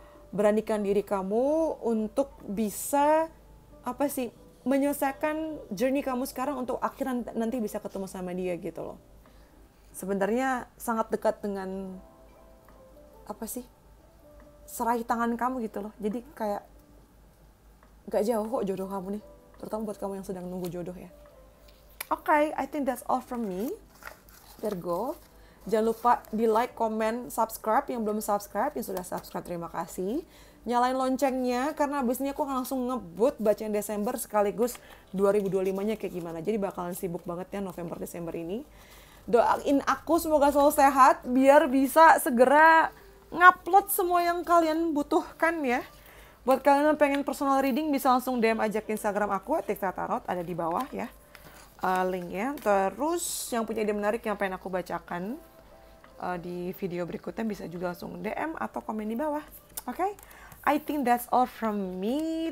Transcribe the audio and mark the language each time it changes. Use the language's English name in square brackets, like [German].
[Indonesian] Beranikan diri kamu untuk bisa menyelesaikan journey kamu sekarang untuk akhirnya nanti bisa ketemu sama dia gitu loh. Sebenarnya sangat dekat dengan serai tangan kamu gitu loh. Jadi kayak gak jauh kok jodoh kamu nih. Terutama buat kamu yang sedang nunggu jodoh ya. [English] Okay, I think that's all from me, Virgo. [Indonesian] Jangan lupa di like, comment, subscribe. Yang belum subscribe, yang sudah subscribe terima kasih. Nyalain loncengnya karena abis ini aku akan langsung ngebut bacain Desember sekaligus 2025-nya kayak gimana. Jadi bakalan sibuk banget ya November-Desember ini. Doain aku semoga selalu sehat biar bisa segera ngupload semua yang kalian butuhkan ya. Buat kalian yang pengen personal reading bisa langsung DM aja ke Instagram aku @tiktatarot, ada di bawah ya linknya. Terus yang punya ide menarik yang pengen aku bacakan di video berikutnya bisa juga langsung DM atau komen di bawah. [English] Okay? I think that's all from me.